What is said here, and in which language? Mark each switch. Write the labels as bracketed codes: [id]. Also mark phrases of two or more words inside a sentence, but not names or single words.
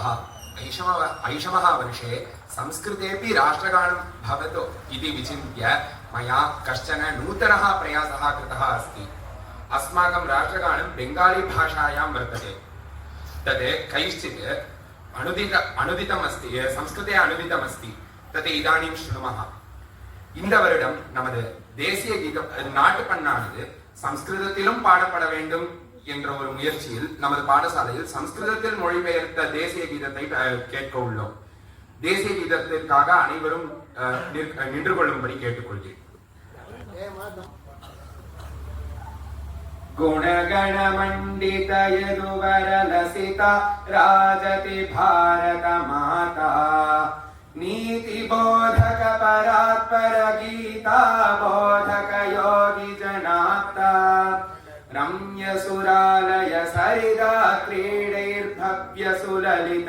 [sa] ऐषमः वर्षे संस्कृतेऽपि राष्ट्रगानं भवतु इति विचिन्त्य मया कश्चन नूतनः प्रयासः कृतः अस्ति। अस्माकं राष्ट्रगानं बेङ्गाली भाषायां वर्तते। तत् कैश्चित् अनुदितमस्ति, संस्कृते अनुदितमस्ति। तत् इदानीं शृणुमः। [ta] இந்த வருடம் நமது தேசிய கீதம் நாட்டு பண்ணானது சம்ஸ்கிருதத்திலும் பாடப்பட வேண்டும் என்ற ஒரு முயற்சியில் நமது பாடசாலையில் சம்ஸ்கிருதத்தில் மொழிபெயர்த்த தேசிய கீதத்தை கேட்க உள்ளோம். தேசிய கீதத்திற்காக அனைவரும் நின்று கொள்ளும்படி கேட்டுக்கொள்கிறேன். [sa] गुणगण मंडित यदुवर लसिता राजति भारत माता नीति बोधक परात्पर गीता बोधक योगी जनाता रम्य सुरालय सरिदा क्रीडैर्भव्य सुललित